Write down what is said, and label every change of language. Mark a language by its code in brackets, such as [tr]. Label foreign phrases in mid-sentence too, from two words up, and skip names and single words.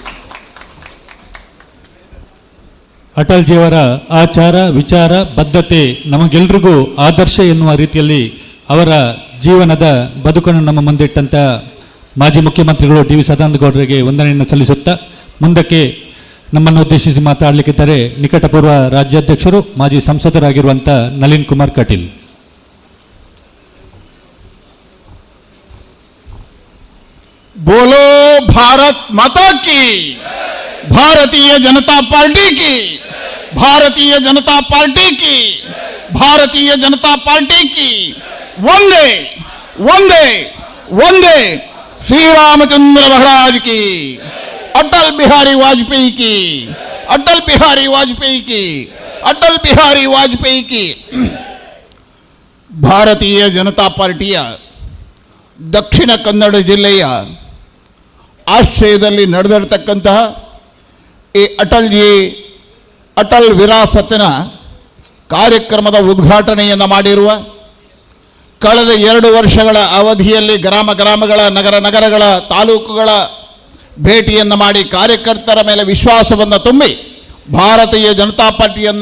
[kn] ಅಟಲ್ಜಿಯವರ ಆಚಾರ ವಿಚಾರ ಬದ್ಧತೆ ನಮಗೆಲ್ರಿಗೂ ಆದರ್ಶ ಎನ್ನುವ ರೀತಿಯಲ್ಲಿ ಅವರ ಜೀವನದ ಬದುಕನ್ನು ನಮ್ಮ ಮುಂದಿಟ್ಟಂಥ ಮಾಜಿ ಮುಖ್ಯಮಂತ್ರಿಗಳು ಡಿ ವಿ ಸದಾನಂದ ಗೌಡರಿಗೆ ವಂದನೆಯನ್ನು ಸಲ್ಲಿಸುತ್ತಾ ಮುಂದಕ್ಕೆ ನಮ್ಮನ್ನು ಉದ್ದೇಶಿಸಿ ಮಾತಾಡಲಿಕ್ಕಿದ್ದಾರೆ ನಿಕಟಪೂರ್ವ ರಾಜ್ಯಾಧ್ಯಕ್ಷರು ಮಾಜಿ ಸಂಸದರಾಗಿರುವಂಥ ನಳಿನ್ ಕುಮಾರ್ ಕಟೀಲ್. [hi] बोलो भारत माता की, भारतीय जनता पार्टी की, भारतीय जनता पार्टी की, भारतीय जनता पार्टी की। वंदे वंदे वंदे श्री रामचंद्र महाराज की, अटल बिहारी वाजपेयी की, अटल बिहारी वाजपेयी की, अटल बिहारी वाजपेयी की। [kn] ಭಾರತೀಯ ಜನತಾ ಪಾರ್ಟಿಯ ದಕ್ಷಿಣ ಕನ್ನಡ ಜಿಲ್ಲೆಯ ಆಶ್ರಯದಲ್ಲಿ ನಡೆದಿರತಕ್ಕಂತಹ ಈ ಅಟಲ್ ವಿರಾಸತ್ತಿನ ಕಾರ್ಯಕ್ರಮದ ಉದ್ಘಾಟನೆಯನ್ನು ಮಾಡಿರುವ, ಕಳೆದ 2 ವರ್ಷಗಳ ಅವಧಿಯಲ್ಲಿ ಗ್ರಾಮಗಳ ನಗರಗಳ ತಾಲೂಕುಗಳ ಭೇಟಿಯನ್ನು ಮಾಡಿ ಕಾರ್ಯಕರ್ತರ ಮೇಲೆ ವಿಶ್ವಾಸವನ್ನು ತುಂಬಿ ಭಾರತೀಯ ಜನತಾ ಪಾರ್ಟಿಯನ್ನು